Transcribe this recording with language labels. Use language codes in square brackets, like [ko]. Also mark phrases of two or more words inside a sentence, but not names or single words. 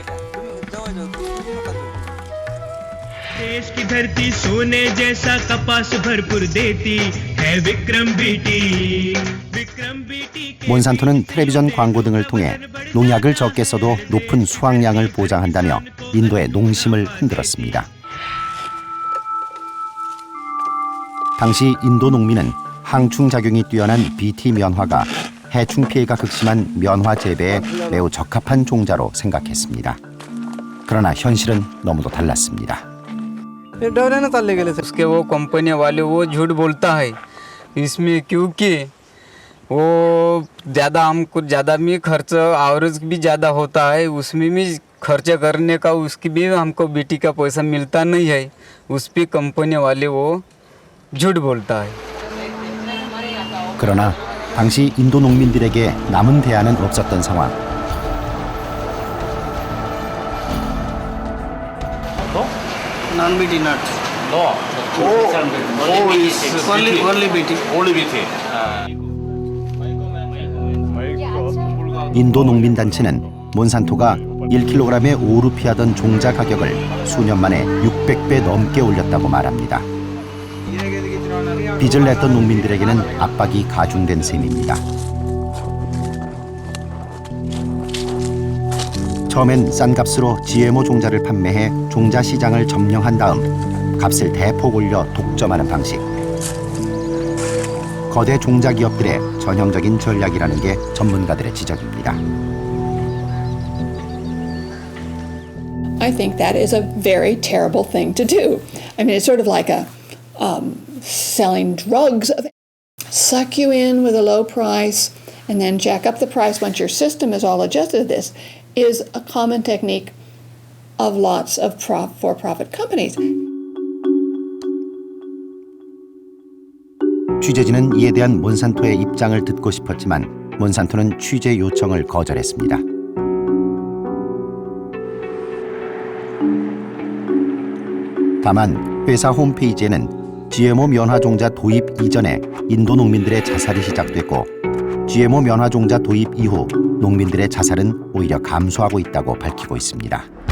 [ko] 몬산토는 텔레비전 광고 등을 통해 농약을 적게 써도 높은 수확량을 보장한다며 인도의 농심을 흔들었습니다. 당시 인도 농민은 항충 작용이 뛰어난 BT 면화가 해충 피해가 극심한 면화 재배에 매우 적합한 종자로 생각했습니다. 그러나 현실은 너무도 달랐습니다. [hi] उसके वो कंपनी वाले वो झूठ बोलता है इसमें क्योंकि वो ज़्यादा हमको ज़्यादा भी खर्च आवरेज भी ज़्यादा होता है उसमें भी खर्च करने का उसकी भी हमको बीटी का पैसा मिलता नहीं है उस पर कंपनी वाले वो झूठ बोलता है. [ko] 그러나 당시 인도 농민들에게 남은 대안은 없었던 상황. [en] Non-BT nuts. No. Only BT. Only BT. [ko] 인도 농민단체는 몬산토가 1kg에 5루피하던 종자 가격을 수년 만에 600배 넘게 올렸다고 말합니다. 빚을 냈던 농민들에게는 압박이 가중된 셈입니다. 처음엔 싼 값으로 GMO 종자를 판매해 종자 시장을 점령한 다음 값을 대폭 올려 독점하는 방식. 거대 종자 기업들의 전형적인 전략이라는 게 전문가들의 지적입니다. [en] I think that is a very terrible thing to do. I mean, it's sort of like a selling drugs, suck you in with a low price and then jack up the price once your system is all adjusted to this is a common technique of lots of for-profit companies. [ko] 취재진은 이에 대한 몬산토의 입장을 듣고 싶었지만 몬산토는 취재 요청을 거절했습니다. 다만 회사 홈페이지에는 GMO 면화 종자 도입 이전에 인도 농민들의 자살이 시작됐고 GMO 면화 종자 도입 이후 농민들의 자살은 오히려 감소하고 있다고 밝히고 있습니다.